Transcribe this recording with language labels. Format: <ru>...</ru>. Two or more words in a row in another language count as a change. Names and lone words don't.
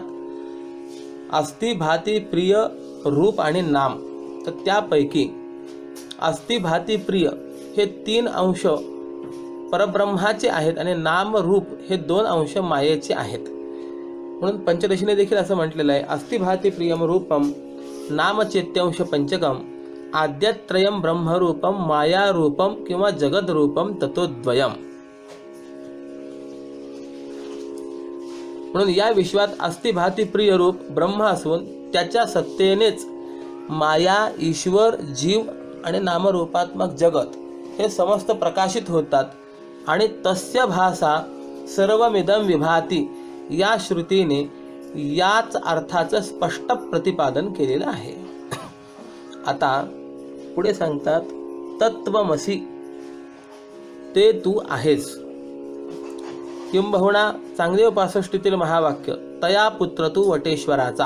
<sa>अस्ति भाती प्रिय रूप</sa> <mr>आणि नाम. तर त्यापैकी</mr> <sa>अस्ति भाती प्रिय</sa> <mr>हे 3 अंश परब्रह्माचे आहेत आणि नाम रूप हे 2 अंश मायेचे आहेत. म्हणून पंचदशीने देखील असं म्हटलेलं आहे,</mr> <sa>अस्ति भाती प्रियम रूपम नाम चेत्यांश पंचकम आद्यत्रयम ब्रह्मरूपम माया रूपम किंवा जगद रूपम ततोद्वयम.</sa> <mr>म्हणून या विश्वात</mr> <sa>अस्ति भाती प्रिय रूप ब्रह्म</sa> <mr>असून त्याच्या सत्तेनेच माया, ईश्वर, जीव आणि नामरूपात्मक जगत हे समस्त प्रकाशित होतात. आणि</mr> <sa>तस्य भासा सर्वमिदं विभाती</sa> <mr>या श्रुतीने याच अर्थाचं स्पष्ट प्रतिपादन केलेलं आहे. आता पुढे सांगतात, तत्वमसी ते तू आहेस. किंबहुना चांगदेव 65 महावाक्य तया पुत्र तू वटेश्वराचा.</mr>